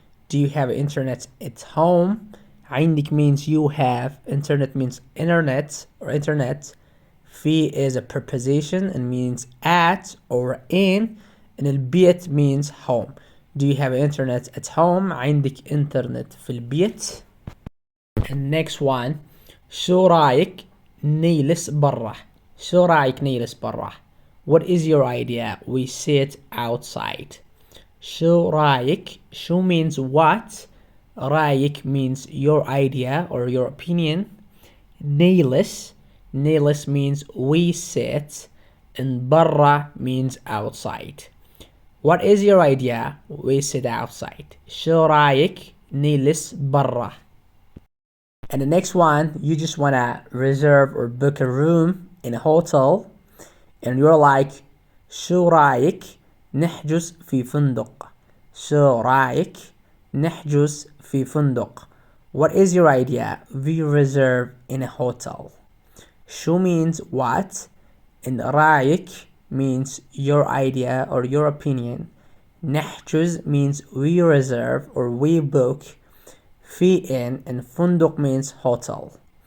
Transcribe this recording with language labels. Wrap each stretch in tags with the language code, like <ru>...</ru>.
<en>Do you have internet at home? عندك means you have. Internet means internet or internet. في is a preposition and means at or in, and البيت means home. Do you have internet at home?</en> <ar>عندك internet في البيت.</ar> <en>And next one,</en> <ar>شو رايك نجلس برا. شو رايك نجلس برا.</ar> <en>What is your idea? We sit outside.</en> <ar>شو رايك.</ar> <en>شو means what. رايك means your idea or your opinion.</en> <ar>نجلس.</ar> <en>نجلس means we sit, and برا means outside. What is your idea? We sit outside.</en> <ar>شو رايك نجلس برا.</ar> <en>And the next one, you just want to reserve or book a room in a hotel, and you're like,</en> <ar>شو رايك نحجز في فندق؟ شو رايك نحجز في فندق?</ar> <en>What is your idea? We reserve in a hotel. شو means what, and رايك means your idea or your opinion. نحجز means we reserve or we book. في in and فندق means hotel.</en>